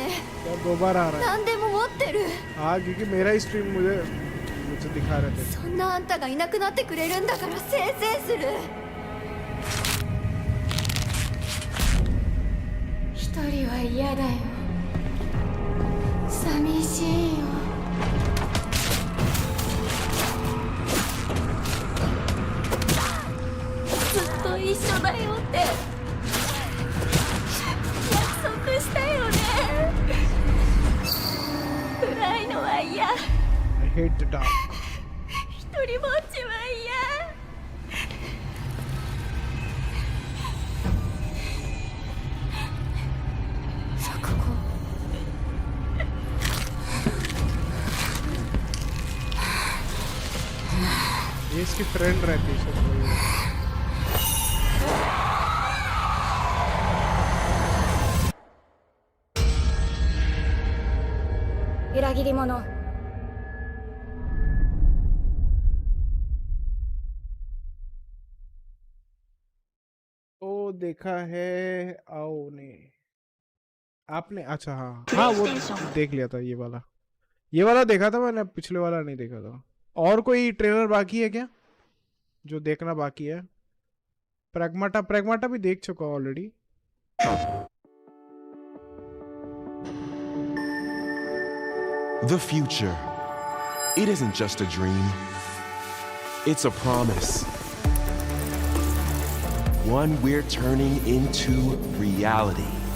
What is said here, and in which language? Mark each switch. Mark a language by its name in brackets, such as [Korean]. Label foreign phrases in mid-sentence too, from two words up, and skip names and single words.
[Hindi] क्या दोबारा आ रहा है [Japanese] 何でも持ってる [Hindi] हाँ क्योंकि मेरा ही स्ट्रीम मुझे दिखा रहे थे [Japanese] そんなあんたがいなくなってくれるんだからせいせいする一人は嫌だよ寂しいよずっと一緒だよって約束したよね暗いのは嫌 [English] I hate the dark [Japanese] 一人ぼっちは嫌さあここ [Hindi] ये इसकी फ्रेंड रहती है शायद वही है। [Japanese] 裏切り者 [Hindi] ओ देखा है आओ ने आपने अच्छा हाँ हाँ वो देख लिया था ये वाला देखा था मैंने पिछले वाला नहीं देखा था और कोई ट्रेलर बाकी है क्या जो देखना बाकी है प्रैग्माटा भी देख चुका ऑलरेडी [English] The future. It isn't just a dream. It's a promise. One we're turning into reality.